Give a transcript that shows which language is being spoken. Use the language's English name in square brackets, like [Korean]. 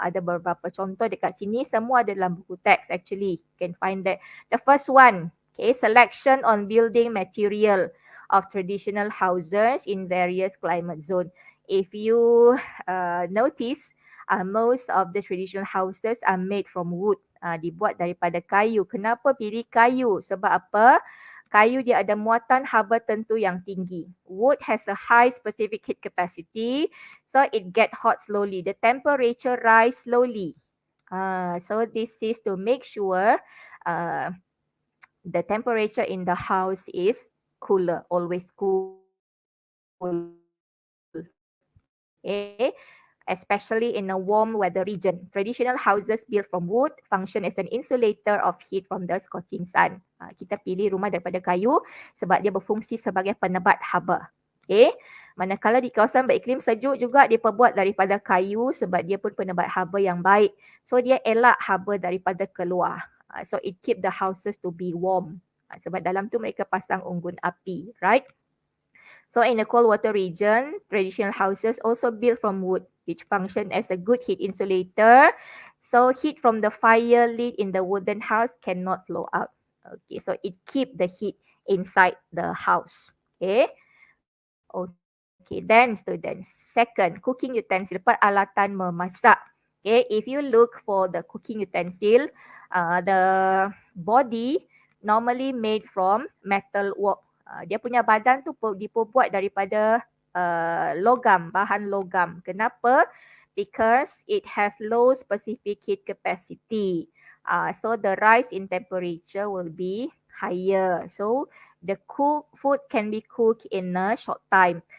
[Malay] Ada beberapa contoh dekat sini, semua ada dalam buku teks actually. [English] You can find that. The first one, okay, selection on building material of traditional houses in various climate zone. If you notice, most of the traditional houses are made from wood. [Malay] Dibuat daripada kayu. Kenapa pilih kayu? Sebab apa? Kayu dia ada muatan haba tentu yang tinggi. [English] Wood has a high specific heat capacity, so it get hot slowly. The temperature rise slowly. So this is to make sure the temperature in the house is cooler, always cool. Okay. Especially in a warm weather region. Traditional houses built from wood function as an insulator of heat from the scorching sun. [Malay] Kita pilih rumah daripada kayu sebab dia berfungsi sebagai penebat haba. Okay. Manakala di kawasan beriklim sejuk juga dia perbuat daripada kayu sebab dia pun penebat haba yang baik. So dia elak haba daripada keluar. [English] So it keep the houses to be warm. [Malay] Sebab dalam tu mereka pasang unggun api, [English] right? So in a cold water region, traditional houses also built from wood, which function as a good heat insulator. So heat from the fire lit in the wooden house cannot flow out. Okay, so it keep the heat inside the house. Okay. Okay, then students. Second, cooking utensil, [Malay] peralatan memasak. [English] Okay, if you look for the cooking utensil, the body normally made from metal work. [Malay] Dia punya badan tu dibuat daripada logam, bahan logam. Kenapa? [English] Because it has low specific heat capacity. So the rise in temperature will be higher. So the food can be cooked in a short time.